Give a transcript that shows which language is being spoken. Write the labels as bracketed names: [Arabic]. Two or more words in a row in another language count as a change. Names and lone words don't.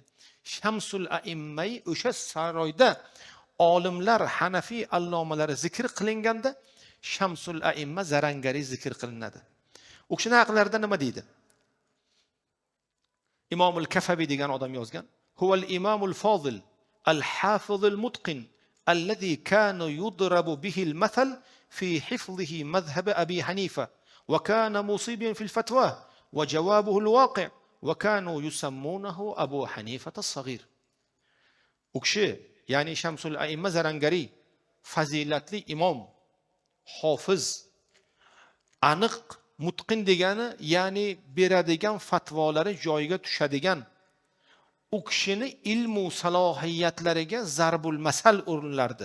[Uzbek] Shamsul A'immay o'sha saroyda olimlar, Hanafiy allomalari zikr qilinganda Shamsul A'imma Zarangari zikr qilinadi. U kishini haqlarida nima deydi? Imomul Kafavi degan odam yozgan. [Arabic] هو الإمام الفاضل الحافظ المتقن الذي كان يضرب به المثل في حفظه مذهب أبي حنيفة وكان مصيبا في الفتوى وجوابه الواقع وكانوا يسمونه أبا حنيفة الصغير. [Uzbek] U kishi, ya'ni Shamsul A'imma Zarangari fazilatli imom, hofiz, aniq, mutqin degani, ya'ni beradigan fatvolari joyiga tushadigan, u kishini ilmu salohiyatlariga zarbul masal urinlardi.